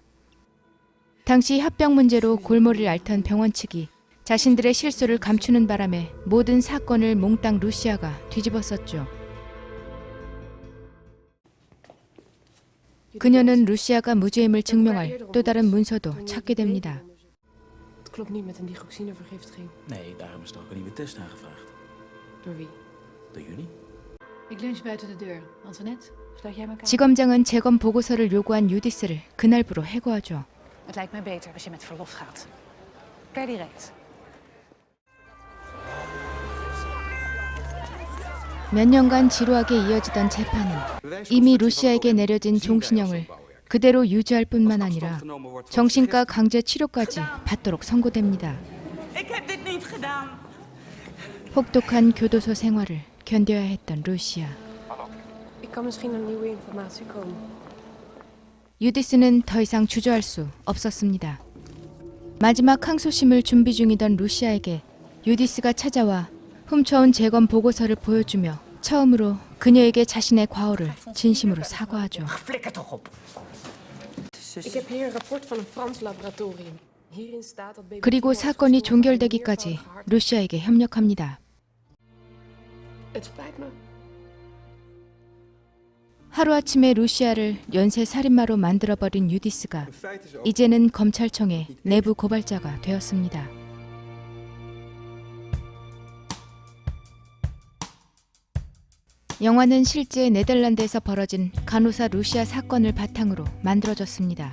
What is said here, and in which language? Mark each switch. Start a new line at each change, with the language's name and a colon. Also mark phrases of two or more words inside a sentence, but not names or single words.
Korean: 당시 합병 문제로 골머리를 앓던 병원 측이 자신들의 실수를 감추는 바람에 모든 사건을 몽땅 루시아가 뒤집었었죠. 그녀는 루시아가 무죄임을 증명할 또 다른 문서도 찾게 됩니다.
Dutch: Het klopt niet met een dioxinevergiftiging. Nee, daarom is er ook een nieuwe test aangevraagd. Door wie? Door jullie? Ik lunch buiten de deur. Antoinette, sluit jij mijn kamer?
Korean: 지검장은 재검 보고서를 요구한 유디스를 그날부로 해고하죠.
Dutch: Het lijkt mij beter als je met verlof gaat. Per direct.
Korean: 몇 년간 지루하게 이어지던 재판은 이미 루시아에게 내려진 종신형을 그대로 유지할 뿐만 아니라 정신과 강제 치료까지 받도록 선고됩니다.
Dutch: Ik heb dit niet gedaan.
Korean: 혹독한 교도소 생활을 견뎌야 했던 루시아.
Dutch: Ik kan misschien aan nieuwe informatie komen.
Korean: 유디스는 더 이상 주저할 수 없었습니다. 마지막 항소심을 준비 중이던 루시아에게 유디스가 찾아와 훔쳐온 재검 보고서를 보여주며 처음으로 그녀에게 자신의 과오를 진심으로 사과하죠.
Dutch: Flikker toch op. Ik heb hier een rapport van een Frans laboratorium. Hierin staat dat baby
Korean: 그리고
Dutch: Timo is
Korean: 사건이
Dutch: gestorven aan
Korean: 종결되기까지
Dutch: een hart.
Korean: 루시아에게 협력합니다.
Dutch: Het spijt me.
Korean: 하루아침에 루시아를 연쇄 살인마로 만들어버린 유디스가 이제는 검찰청의 내부 고발자가 되었습니다. 영화는 실제 네덜란드에서 벌어진 간호사 루시아 사건을 바탕으로 만들어졌습니다.